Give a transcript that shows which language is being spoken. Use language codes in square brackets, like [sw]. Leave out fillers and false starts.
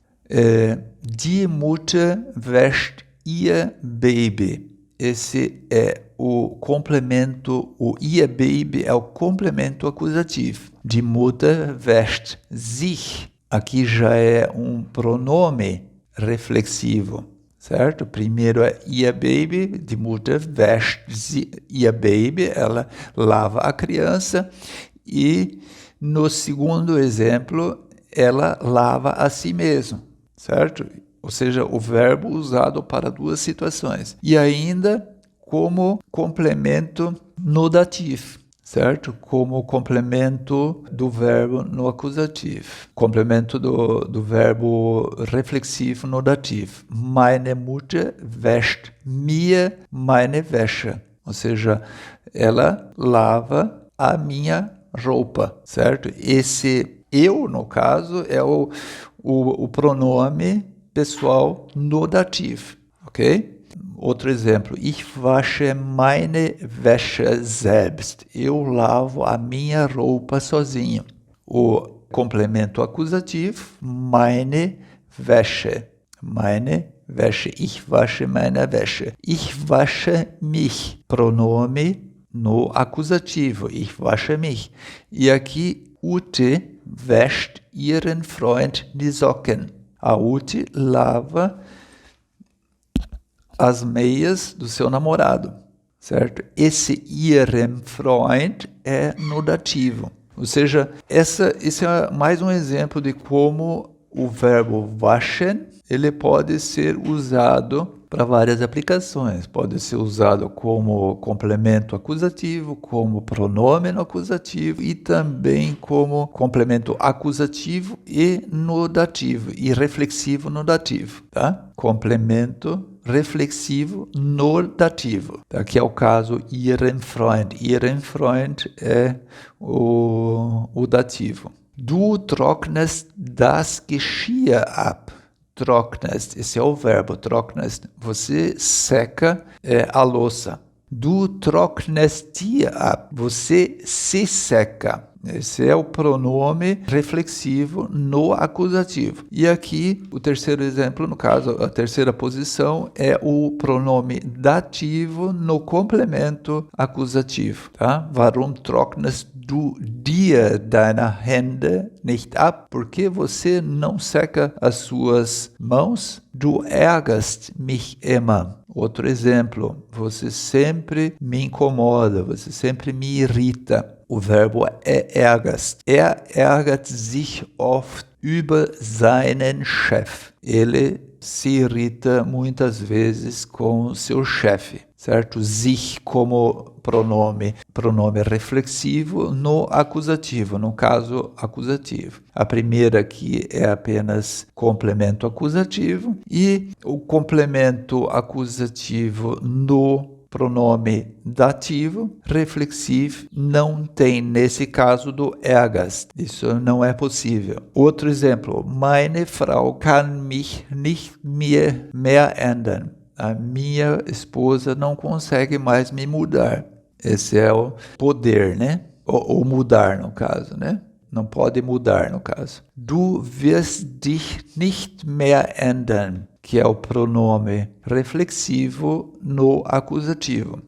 [de] Die Mutter wäscht ihr Baby. [pt] Esse é o complemento, o [de] ihr Baby [pt] é o complemento acusativo. [de] Die Mutter wäscht sich. [pt] Aqui já é um pronome reflexivo, certo? Primeiro é ihr Baby, [de] die Mutter wäscht ihr Baby, [pt] ela lava a criança, e no segundo exemplo, ela lava a si mesma, certo? Ou seja, o verbo usado para duas situações. E ainda como complemento no dativo, certo? Como complemento do verbo no acusativo. Complemento do verbo reflexivo no dativo. [de] Meine Mutter wäscht mir meine Wäsche. [pt] Ou seja, ela lava a minha roupa, certo? Esse eu, no caso, é o pronome pessoal no dativo, ok? Outro exemplo, [de] ich wasche meine Wäsche selbst. [pt] Eu lavo a minha roupa sozinho. O complemento acusativo, [de] meine Wäsche. Meine Wäsche. Ich wasche meine Wäsche. Ich wasche mich. [pt] Pronome no acusativo. [de] Ich wasche mich. [pt] E aqui, [de] Ute wäscht ihren Freund die Socken. [pt] A Ute lava as meias do seu namorado, certo? Esse [de] ihrem Freund [pt] é no dativo. Ou seja, esse é mais um exemplo de como o verbo waschen, ele pode ser usado para várias aplicações. Pode ser usado como complemento acusativo, como pronome no acusativo e também como complemento acusativo e no dativo, e reflexivo no dativo, tá? Complemento reflexivo no dativo. Aqui é o caso [de] ihren Freund. Ihren Freund [pt] é o dativo. [de] Du trocknest das Geschirr ab. [pt] Trocknest, esse é o verbo, trocknest. Você seca a louça. [de] Du trocknest dir ab. [pt] Você se seca. Esse é o pronome reflexivo no acusativo. E aqui, o terceiro exemplo, no caso, a terceira posição, é o pronome dativo no complemento acusativo. Tá? [de] Warum trocknest du dir deine Hände nicht ab? [pt] Por que você não seca as suas mãos? [de] Du ärgerst mich immer. [pt] Outro exemplo, você sempre me incomoda, você sempre me irrita. O verbo é ärgerst. [de] Er ärgert sich oft über seinen Chef. [pt] Ele se irrita muitas vezes com seu chefe, certo? Sich como pronome reflexivo no acusativo, no caso acusativo. A primeira aqui é apenas complemento acusativo e o complemento acusativo no pronome dativo, reflexivo, não tem nesse caso do ärgerst. Isso não é possível. Outro exemplo, [de] meine Frau kann mich nicht mehr ändern. [pt] A minha esposa não consegue mais me mudar. Esse é o poder, né? Ou mudar, no caso, né? Não pode mudar, no caso. [de] Du wirst dich nicht mehr ändern. [pt] que é o pronome reflexivo no acusativo.